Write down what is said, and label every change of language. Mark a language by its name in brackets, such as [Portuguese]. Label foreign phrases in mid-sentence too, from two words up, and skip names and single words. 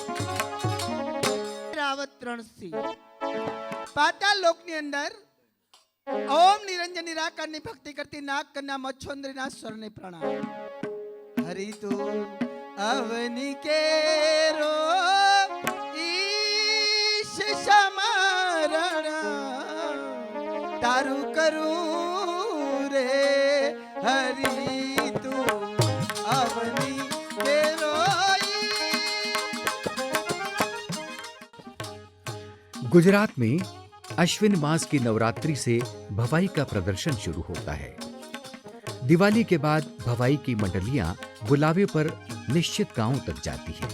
[Gujarati] રાવત રણસિંહ પાતાળ લોકની અંદર ઓમ નિરંજન નિરાકાર ની ભક્તિ કરતી નાગ કન્યા મચ્છોંદ્રી ના સ્વરને પ્રણામ. હરિ તું અવની કેરો ઈશ સમરણ તારું કરું રે હરિ તું અવની કેરો [Hindi] गुजरात में अश्विन मास की नवरात्रि से भवाई का प्रदर्शन शुरू होता है। दिवाली के बाद भवाई की मंडलियां बुलावे पर निश्चित गांवों तक जाती है।